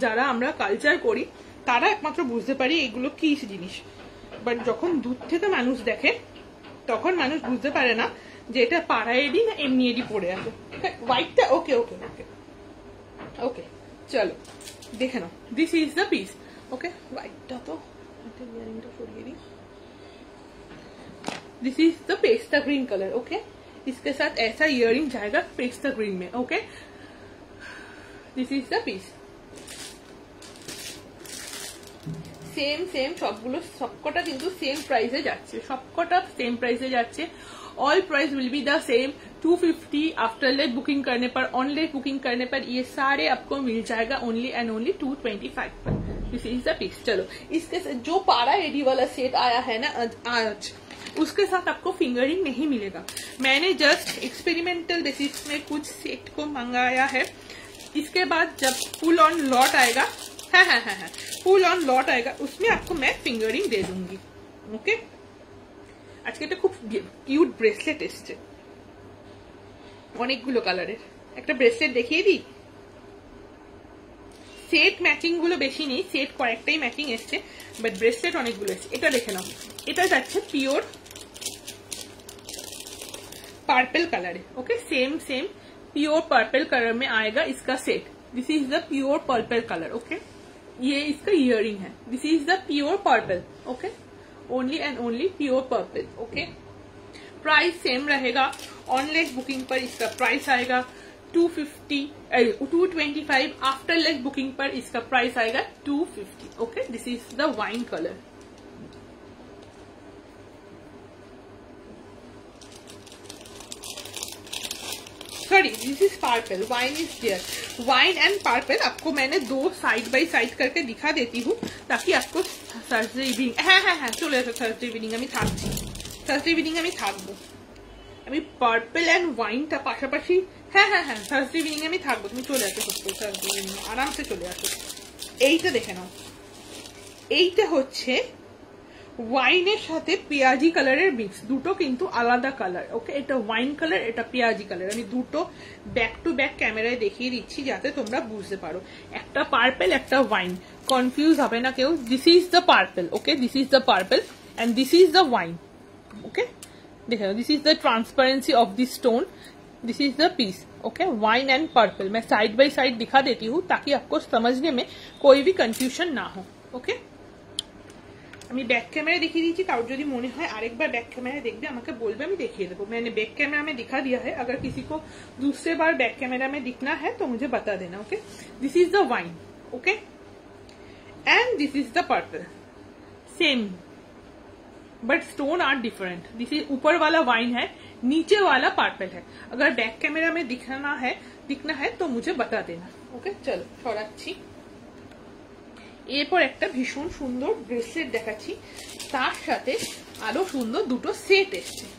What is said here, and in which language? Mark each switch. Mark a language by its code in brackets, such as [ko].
[bn] যারা আমরা কালচার করি তারা একমাত্র বুঝতে পারি এগুলো কি জিনিস, বাট যখন দূর থেকে মানুষ দেখে তখন মানুষ বুঝতে পারে না যে এটা পাড়া এডি না এমনি এডি পরে আছে। হোয়াইটটা ওকে ওকে ওকে ওকে, চলো দেখে নাও। [en] This is the piece. [bn] Okay, व्हाइटটা তো ইয়ারিংটা সরিয়ে দিই। [en] This is the pista green colour. [hi] Okay, इसके साथ ऐसा इयरिंग जाएगा पेस्ता ग्रीन में। [en] Okay, this is the piece. [bn] Same same সবগুলো সবকটা কিন্তু সেম প্রাইসে যাচ্ছে, সবকটা সেম প্রাইসে যাচ্ছে। [en] All price will be the same 250। [hi] After live booking करने पर, ऑनलाइन बुकिंग करने पर ये सारे आपको मिल जाएगा ओनली एंड ओनली 225 पर। [en] This is the piece. [hi] चलो, इसके साथ जो पारा एडी वाला सेट आया है ना आज, उसके साथ आपको फिंगरिंग नहीं मिलेगा। मैंने जस्ट एक्सपेरिमेंटल बेसिस में कुछ सेट को मंगाया है। इसके बाद जब फुल ऑन लॉट आएगा, फुल ऑन लॉट आएगा, उसमें आपको मैं फिंगरिंग दे दूंगी। [bn] ओके, আজকে একটা খুব কিউট ব্রেসলেট এসছে, অনেকগুলো কালারের। একটা ব্রেসলেট দেখিয়ে দিই। সেট ম্যাচিং গুলো বেশি নেই, সেট কয়েকটাই ম্যাচিং এসছে, বাট ব্রেসলেট অনেকগুলো এসছে। এটা দেখে নাও, এটা যাচ্ছে পিওর [hi] पर्पल कलर है। Okay, same same pure purple colour में आएगा इसका set. [en] This is the pure purple colour. Okay, [hi] ये इसका इयरिंग है। [en] This is the pure purple. Okay, only and only pure purple. [hi] Okay, price same रहेगा। Online booking पर इसका price आएगा 225। आफ्टर लाइव बुकिंग पर इसका प्राइस आएगा 250। Okay, [en] This is the wine colour. Sorry, this is purple, wine is there. [hi] Wine and purple आपको मैंने दो साइड बाय साइड करके दिखा देती हूँ, ताकि आपको [bn] থার্সডে ইভিনিং, হ্যাঁ চলে আসো থার্সডে ইভিনিং। আমি থাকছি থার্সডে ইভিনিং, আমি থাকবো। আমি পার্পল অ্যান্ড ওয়াইনটা পাশাপাশি, হ্যাঁ থার্সডে ইভিনিং আমি থাকবো। তুমি চলে আসো থার্সডে ইভিনিং, আরামসে চলে আসো। এইটা দেখে নাও, এইটা হচ্ছে ওয়াইনের সাথে পেঁয়াজি কালারের মিক্স, দুটো কিন্তু আলাদা কালার। ওকে, এটা ওয়াইন কালার, এটা পেঁয়াজি কালার। আমি দুটো ব্যাক টু ব্যাক ক্যামেরায় দেখিয়ে দিচ্ছি যাতে তোমরা বুঝতে পারো। একটা পার্পল, একটা ওয়াইন, কনফিউজ হবে না কেউ। [en] This is the purple. Okay, this is the purple and this is the wine. Okay, देखो, this is the transparency of the stone, this is the piece. [hi] Okay, wine and purple मैं side by side दिखा देती हूँ ताकि आपको समझने में कोई भी कंफ्यूजन ना हो। [bn] ओके, আমি ব্যাক ক্যামেরা দেখিয়ে দিয়েছি, কারোর যদি মনে হয় আরেকবার ব্যাক ক্যামেরা দেখবে আমাকে বলবে, আমি দেখিয়ে দেবো। [hi] मैंने बैक कैमरा में दिखा दिया है, अगर किसी को दूसरे बार बैक कैमरा में दिखना है तो मुझे बता देना। [en] Okay, this is the wine. Okay, and this is the purple, same but stone are different. [hi] This is ऊपर वाला वाइन है, नीचे वाला पर्पल है। अगर बैक कैमरा में दिखना है तो मुझे बता देना। ओके, चलो [bn] সরাচ্ছি। এরপর একটা ভীষণ সুন্দর ব্রেসলেট দেখাচ্ছি, তার সাথে আরো সুন্দর দুটো সেট এসছে।